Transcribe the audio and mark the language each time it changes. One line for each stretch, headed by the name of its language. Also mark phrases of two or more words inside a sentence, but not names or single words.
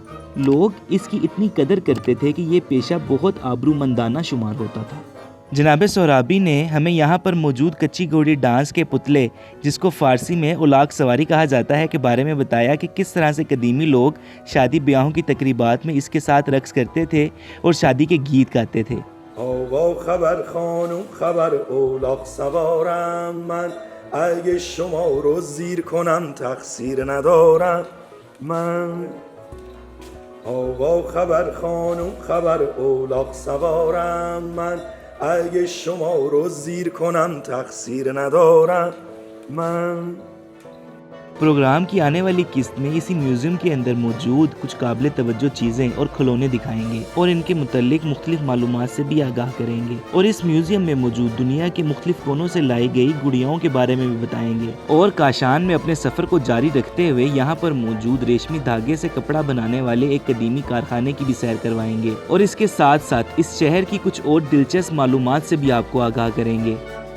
Urdu: لوگ اس کی اتنی قدر کرتے تھے کہ یہ پیشہ بہت آبرومندانہ شمار ہوتا تھا. جناب سہرابی نے ہمیں یہاں پر موجود کچی گھوڑی ڈانس کے پتلے، جس کو فارسی میں اولاق سواری کہا جاتا ہے، کے بارے میں بتایا کہ کس طرح سے قدیمی لوگ شادی بیاہوں کی تقریبات میں اس کے ساتھ رقص کرتے تھے اور شادی کے گیت گاتے تھے.
Persian: آوا خبر خانم خبر اولاق سوارم من اگه شما رو زیر کنم تقصیر ندارم من آوا خبر خانم خبر اولاق سوارم من اگه شما رو زیر کنم تقصیر ندارم من
Urdu: پروگرام کی آنے والی قسط میں اسی میوزیم کے اندر موجود کچھ قابل توجہ چیزیں اور کھلونے دکھائیں گے اور ان کے متعلق مختلف معلومات سے بھی آگاہ کریں گے اور اس میوزیم میں موجود دنیا کے مختلف کونوں سے لائی گئی گڑیوں کے بارے میں بھی بتائیں گے اور کاشان میں اپنے سفر کو جاری رکھتے ہوئے یہاں پر موجود ریشمی دھاگے سے کپڑا بنانے والے ایک قدیمی کارخانے کی بھی سیر کروائیں گے اور اس کے ساتھ ساتھ اس شہر کی کچھ اور دلچسپ معلومات سے بھی آپ کو آگاہ کریں گے.